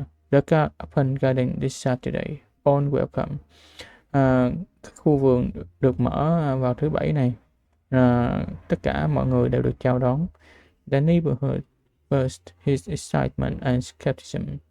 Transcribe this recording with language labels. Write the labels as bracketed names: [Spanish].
[English] The open garden this Saturday. All welcome. [Vietnamese] Khu vườn được mở vào thứ Bảy này. Tất cả mọi người đều được chào đón. [English] The neighborhood burst his excitement and skepticism.